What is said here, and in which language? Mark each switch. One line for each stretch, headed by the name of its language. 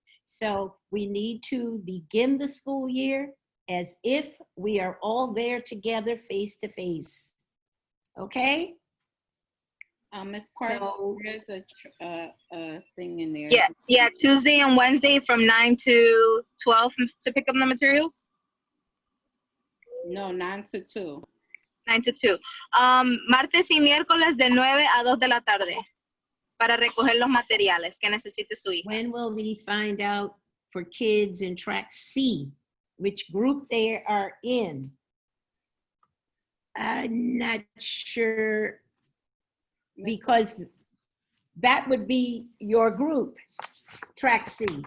English: So we need to begin the school year as if we are all there together face to face. Okay? Ms. Carter, there's a thing in there. Yeah, Tuesday and Wednesday from 9 to 12 to pick up the materials? No, 9 to 2. 9 to 2.
Spanish: Martes y miércoles de 9 a 2 de la tarde para recoger los materiales que necesite su hija.
English: When will we find out for kids in track C, which group they are in? I'm not sure, because that would be your group, track C.